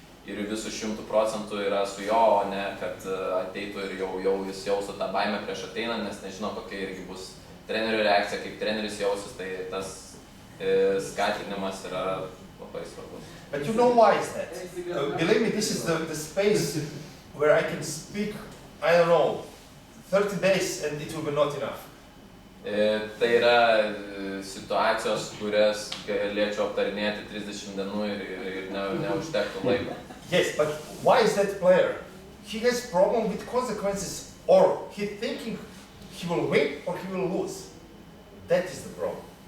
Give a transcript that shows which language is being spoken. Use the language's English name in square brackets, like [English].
[Lithuanian] ir visų 100% yra su jo, o ne kad ateitų ir jau jis jaustų tą baimę prieš ateinant, nes nežino, kokia irgi bus trenerių reakcija, kaip treneris jausis, tai tas skatinimas yra labai svarbus. [English] But you know why is that? Believe me, this is the space where I can speak, I don't know, 30 days and it will be not enough. [Lithuanian] Tai yra situacijos, kurias galėčiau aptarinėti 30 dienų ir neužtektų laiko. [English] Yes, but why is that player? He has problem with consequences, or he thinking he will win or he will lose. That is the problem.